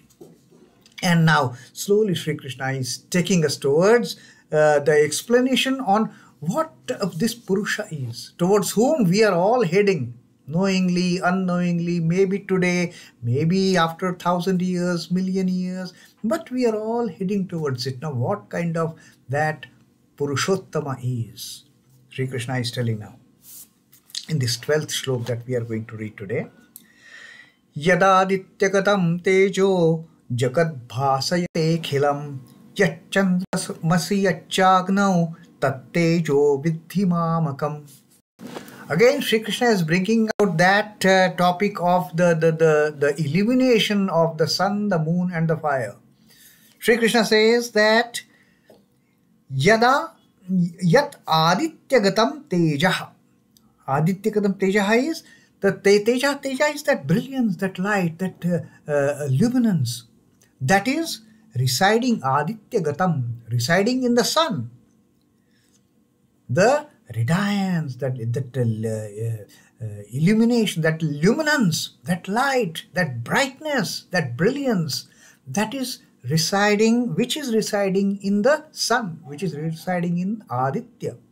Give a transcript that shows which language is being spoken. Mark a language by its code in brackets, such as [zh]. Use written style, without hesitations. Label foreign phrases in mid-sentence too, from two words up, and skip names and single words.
[en] And now slowly Sri Krishna is taking us towards the explanation on what of this Purusha is, towards whom we are all heading, knowingly, unknowingly, maybe today, maybe after 1,000 years, million years, but we are all heading towards it. Now what kind of that Purushottama is? Sri Krishna is telling now in this 12th shloka that we are going to read today. [sa] यदादित्यगतं तेजो जगद्भासयतेऽखिलम् यच्चन्द्रमसि यच्चाग्नौ तत्तेजो विद्धि मामकम्. [en] Again, Sri Krishna is bringing out that topic of the illumination of the sun, the moon and the fire. Sri Krishna says that [sa] यदादित्यगतं तेजः. आदित्यगतम् तेज [en] is the teja is that brilliance, that light, that luminance that is residing, adityagatam, residing in the sun. The radiance, that illumination, that luminance, that light, that brightness, that brilliance, that is residing, which is residing in the sun, which is residing in Aditya.